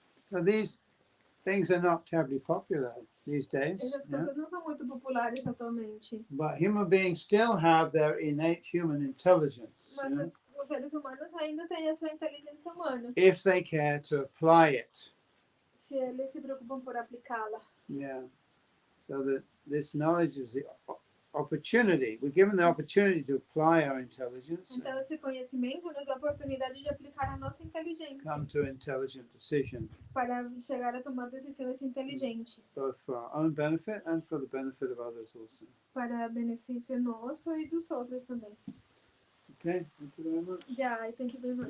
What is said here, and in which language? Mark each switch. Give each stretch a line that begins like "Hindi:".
English: So these things are not terribly popular these days.
Portuguese: Essas coisas não são muito populares atualmente.
English: But human beings still have their innate human intelligence.
Portuguese: Mas os seres humanos ainda têm a sua inteligência humana.
English: If they care to apply it.
Portuguese: Se eles se preocupam por aplicá-la.
English: Yeah. So that this knowledge is the opportunity. We're given the opportunity to apply our intelligence.
Portuguese: Então esse conhecimento nos dá a oportunidade de aplicar a nossa inteligência.
English: Come to intelligent decision.
Portuguese: Para chegar a tomar decisões inteligentes.
English: Both for our own benefit and for the benefit of others also.
Portuguese: Para benefício nosso e dos outros também.
English: Okay, thank you very much. Yeah, thank you very much.